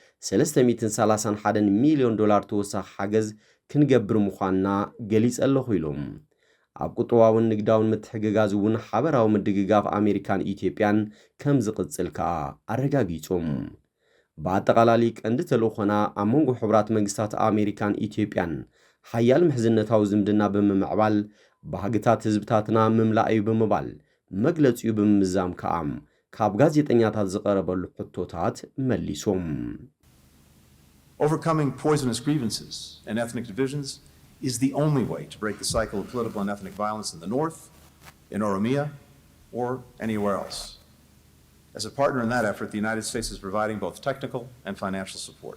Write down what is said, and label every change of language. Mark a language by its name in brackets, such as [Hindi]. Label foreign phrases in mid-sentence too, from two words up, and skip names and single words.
[Tigrinya] $331 ሚልዮን ተወሳኺ ሓገዝ ክንገብር ምዃንና ገሊጽ ኣለኹ ኢሎም ኣብ ቁጠባውን ንግዳውን ምትሕግጋዝ እውን ሓበራዊ ምድግጋፍ ኣሜሪካን ኢትዮጵያን ከም ዝቕጽል ከዓ ኣረጋጊጾም ብኣጠቓላሊ ቀንዲ ተልእኾና ኣብ መንጎ ሕቡራት መንግስታት ኣሜሪካን ኢትዮጵያን ሓያል ምሕዝነታዊ ዝምድና ብምምዕባል ባህግታት ህዝብታትና ምምላእ እዩ ብምባል መግለጺኡ ብምምዛም ከዓ ካብ ጋዜጠኛታት ዝቐረበሉ ሕቶታት መሊሶም [English] Overcoming poisonous grievances and ethnic divisions is the only way to break the cycle of political and ethnic violence in the north, in Oromia, or anywhere else. As a partner in that effort, the United States is providing both technical and financial support.